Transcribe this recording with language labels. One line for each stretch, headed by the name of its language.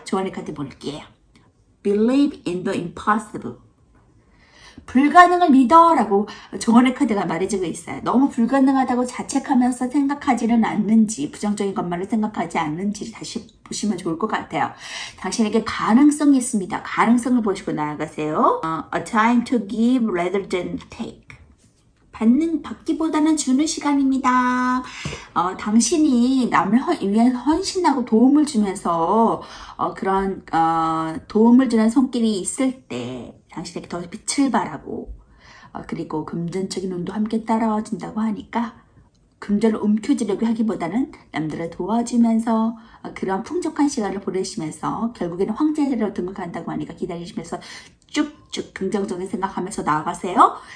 Korean: 조언의 카드 볼게요.
English: Believe in the impossible.
Korean: 불가능을 믿어라고 조언의 카드가 말해주고 있어요. 너무 불가능하다고 자책하면서 생각하지는 않는지, 부정적인 것만을 생각하지 않는지 다시 보시면 좋을 것 같아요. 당신에게 가능성이 있습니다. 가능성을 보시고 나아가세요.
English: A time to give rather than take.
Korean: 받기보다는 주는 시간입니다. 당신이 남을 위해서 헌신하고 도움을 주면서 그런 도움을 주는 손길이 있을 때 당신에게 더 빛을 발하고 그리고 금전적인 운도 함께 따라와 준다고 하니까 금전을 움켜쥐려고 하기보다는 남들을 도와주면서 그런 풍족한 시간을 보내시면서 결국에는 황제자리로 등극한다고 하니까 기다리시면서 쭉쭉 긍정적인 생각하면서 나아가세요.